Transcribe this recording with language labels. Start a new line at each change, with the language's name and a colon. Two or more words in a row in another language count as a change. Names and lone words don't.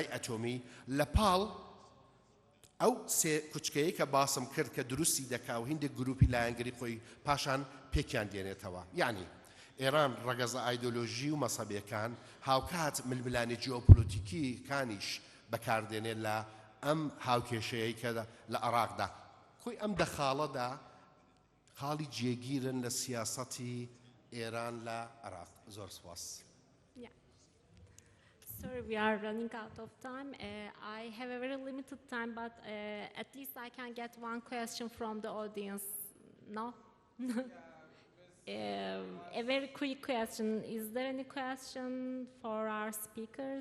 Central Kurdish: ئەتۆمی لە پاڵ ئەو سێ کوچکەیە کە باسم کرد کە دروستی دەکا و هیندێک گروپی لایەنگری خۆی پاشان پێکیان دێنێتەوە یعنی ئێران ڕەگەزە ئایدۆلۆژی و مەسەبیەکان هاوکات ململانی جیۆپۆلیتیکیکانیش بەکاردێنێت لە ئەم هاوکێشەیەی کە لە عێراقدا خۆی ئەم دەخاڵەدا خاڵی جێگیرن لە سیاسەتی ئێران لە عێراق زۆر سپاس.
English: Sorry, we are running out of time. I have a very limited time, but at least I can get one question from the audience. No? A very quick question. Is there any question for our speakers?